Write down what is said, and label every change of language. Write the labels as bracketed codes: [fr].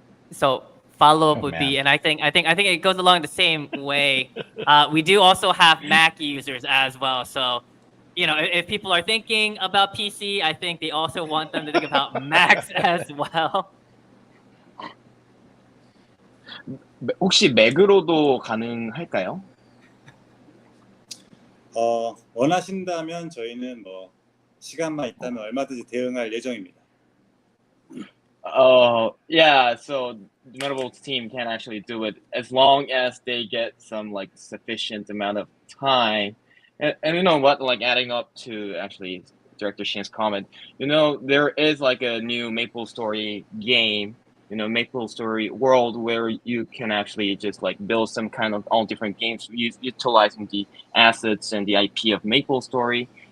[en] So follow-up Oh, would man. be, and I think it goes along the same way. We do also have Mac users as well. So, if people are thinking about PC, I think they also want them to think about Macs as well. [ko] 혹시 맥으로도 가능할까요? 원하신다면 저희는 뭐 시간만 있다면 얼마든지 대응할 예정입니다. [en] Yeah, so the Metabolts team can actually do it as long as they get some sufficient amount of time. And you know what, adding up to actually Director Shin's comment, there is a new Maple Story game, Maple Story world where you can actually just build some kind of all different games utilizing the assets and the IP of Maple Story.